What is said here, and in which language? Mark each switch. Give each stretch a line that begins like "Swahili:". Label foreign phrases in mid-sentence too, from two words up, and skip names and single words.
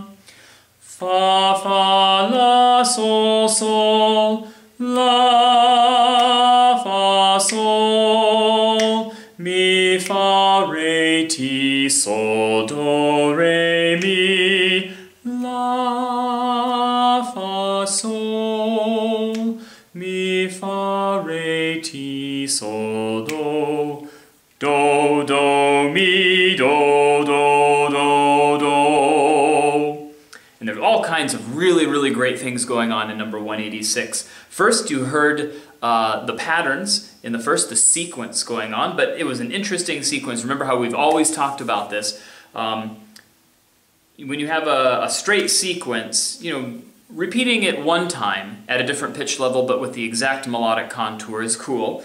English: Fa, fa, la, sol, sol, la, fa, sol, mi, fa, re, ti, sol, do, re, mi, la, fa, sol, mi, fa, re, ti, sol, do, do, mi, do, do, do, do. And there's all kinds of really, really great things going on in number 186. First, you heard the patterns in the first, the sequence going on, but it was an interesting sequence. Remember how we've always talked about this. When you have a straight sequence, you know, repeating it one time at a different pitch level but with the exact melodic contour is cool.